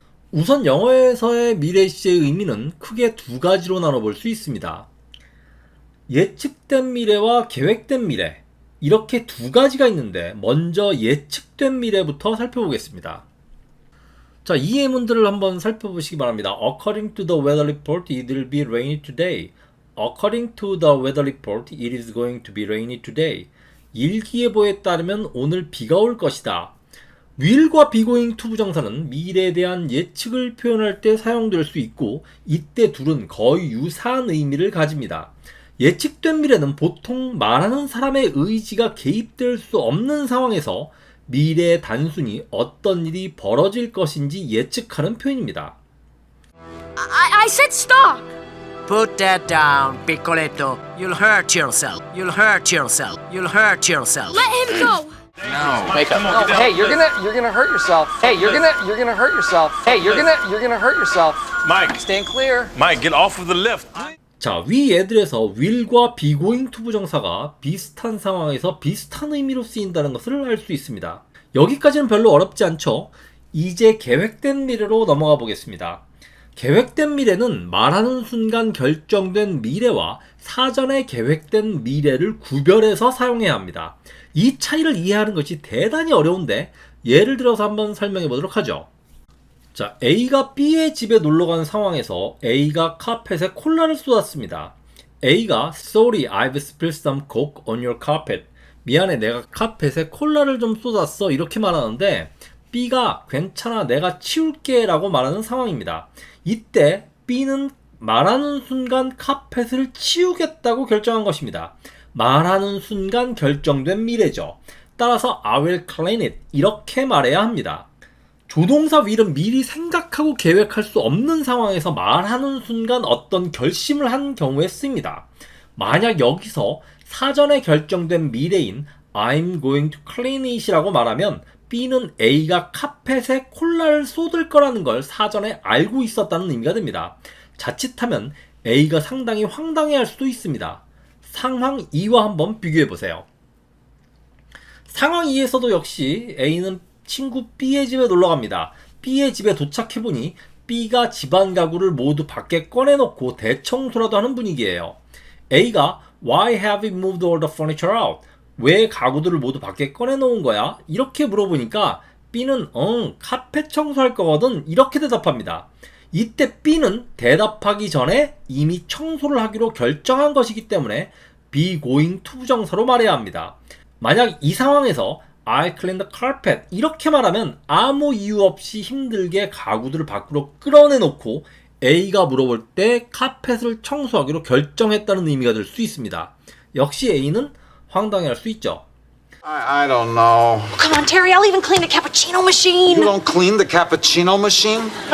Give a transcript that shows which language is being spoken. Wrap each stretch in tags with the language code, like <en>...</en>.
<ko>우선 영어에서의 미래 시제의 의미는 크게 두 가지로 나눠볼 수 있습니다. 예측된 미래와 계획된 미래, 이렇게 두 가지가 있는데 먼저 예측된 미래부터 살펴보겠습니다. 자, 이 예문들을 한번 살펴보시기 바랍니다.</ko> <en>According to the weather report, it will be rainy today. According to the weather report, it is going to be rainy today.</en> <ko>일기예보에 따르면 오늘 비가 올 것이다. will과 be going to 부정사는 미래에 대한 예측을 표현할 때 사용될 수 있고 이때 둘은 거의 유사한 의미를 가집니다. 예측된 미래는 보통 말하는 사람의 의지가 개입될 수 없는 상황에서 미래에 단순히 어떤 일이 벌어질 것인지 예측하는 표현입니다.</ko> <en>I said stop! Put that down, Piccoletto. You'll hurt yourself. You'll hurt yourself. You'll hurt yourself. Let him go! No. Wake up. Come on, No, get down. hey, you're gonna hurt yourself. Hey, you're gonna hurt yourself. Hey, you're gonna hurt yourself. Mike. Stand clear. Mike, get off of the lift.</en> <ko>자, 위 예들에서 will과 be going to 부정사가 비슷한 상황에서 비슷한 의미로 쓰인다는 것을 알 수 있습니다. 여기까지는 별로 어렵지 않죠? 이제 계획된 미래로 넘어가 보겠습니다. 계획된 미래는 말하는 순간 결정된 미래와 사전에 계획된 미래를 구별해서 사용해야 합니다. 이 차이를 이해하는 것이 대단히 어려운데 예를 들어서 한번 설명해 보도록 하죠. 자, A가 B의 집에 놀러간 상황에서 A가 카펫에 콜라를 쏟았습니다.</ko> <en>A가 Sorry, I've spilled some coke on your carpet.</en> <ko>미안해, 내가 카펫에 콜라를 좀 쏟았어. 이렇게 말하는데 B가 괜찮아, 내가 치울게 라고 말하는 상황입니다. 이때 B는 말하는 순간 카펫을 치우겠다고 결정한 것입니다. 말하는 순간 결정된 미래죠. 따라서</ko> <en>I will clean it</en> <ko>이렇게 말해야 합니다. 조동사 will은 미리 생각하고 계획할 수 없는 상황에서 말하는 순간 어떤 결심을 한 경우에 쓰입니다. 만약 여기서 사전에 결정된 미래인</ko> <en>I'm going to clean it</en> <ko>이라고 말하면 B는 A가 카펫에 콜라를 쏟을 거라는 걸 사전에 알고 있었다는 의미가 됩니다. 자칫하면 A가 상당히 황당해할 수도 있습니다. 상황 2와 한번 비교해보세요. 상황 2에서도 역시 A는 친구 B의 집에 놀러갑니다. B의 집에 도착해보니 B가 집안 가구를 모두 밖에 꺼내놓고 대청소라도 하는 분위기예요.</ko> <en>A가 Why have you moved all the furniture out?</en> <ko>왜 가구들을 모두 밖에 꺼내놓은 거야? 이렇게 물어보니까 B는 카펫 청소할 거거든 이렇게 대답합니다. 이때 B는 대답하기 전에 이미 청소를 하기로 결정한 것이기 때문에 be going to 부정사로 말해야 합니다. 만약 이 상황에서</ko> <en>I clean the carpet</en> <ko>이렇게 말하면 아무 이유 없이 힘들게 가구들을 밖으로 끌어내놓고 A가 물어볼 때 카펫을 청소하기로 결정했다는 의미가 될 수 있습니다. 역시 A는 황당해할 수 있죠.</ko> <en>I don't know. Come on, Terry, I'll even clean the cappuccino machine. You don't clean the cappuccino machine?</en>